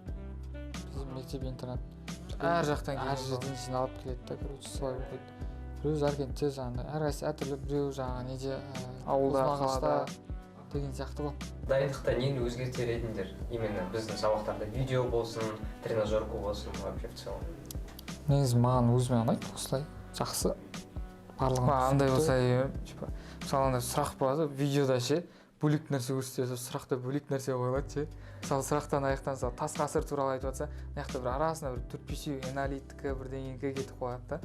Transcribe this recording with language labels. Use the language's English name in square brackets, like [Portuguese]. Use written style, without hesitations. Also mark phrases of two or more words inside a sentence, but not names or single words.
[Kazakh] Бізде мектеп интернат. Әр жақтан әр жерден жиналып келеді да, короче, солай оқиды. Біреу Жаркентте жаңағыдай, әрқайсысы әртүрлі, біреу жаңағы неде ауылда, қалада деген сияқты ғой. Дайындықта нені өзгертер едіңдер? Именно біздің сабақтарда видео болсын, тренажерка болсын, [Russian] вообще в целом. [Kazakh] Негізі маған өзіме ұнайды, осылай жақсы. Барлығын андай болса, типа, мысалы андай сұрақ болады, видеода ше, бөлек нәрсе көрсетеді, сұрақта бөлек нәрсе қойылады ше. Мысалы сұрақтан аяқтан тас ғасыр туралы айтып жатса, мына жақта бір арасында бір 4-5 аналитика бірдеңеге кетіп қояды да.